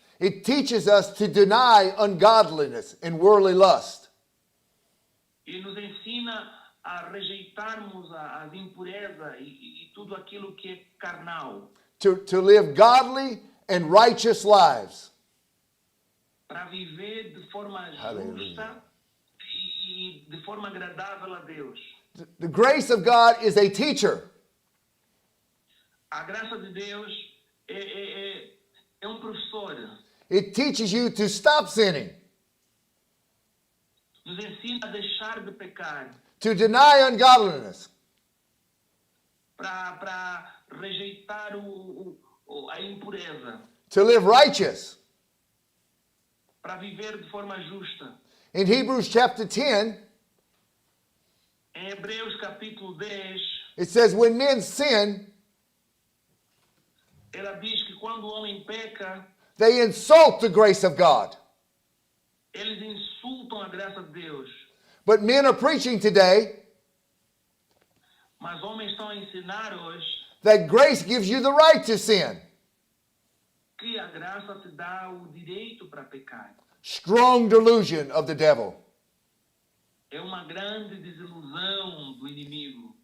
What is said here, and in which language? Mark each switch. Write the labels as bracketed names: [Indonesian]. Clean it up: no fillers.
[English] It teaches us to deny ungodliness and worldly lust. [Portuguese] E nos ensina a rejeitarmos as impurezas e tudo aquilo que é carnal. [English] To live godly and righteous lives. [Portuguese] Para viver de forma Aleluia. justa e de forma agradável a Deus. [English] The grace of God is a teacher. [Portuguese] A graça de Deus é professor. [English] It teaches you to stop sinning, [Portuguese] Nos ensina a deixar de pecar. [English] to deny ungodliness, [Portuguese] Para rejeitar a impureza. [English] to live righteous. [Portuguese] Para viver de forma justa. [English] In Hebrews chapter 10, [Portuguese] Em Hebreus capítulo 10, [English] it says, when men sin, [Portuguese] ela diz que quando o homem peca, [English] they insult the grace of God. [Portuguese] eles insultam a graça de Deus. [English] But men are preaching today [Portuguese] Mas homens estão a ensinar hoje [English] that grace gives you the right to sin. [Portuguese] que a graça te dá o direito para pecar. [English] Strong delusion of the devil. [Portuguese] É uma grande desilusão do inimigo.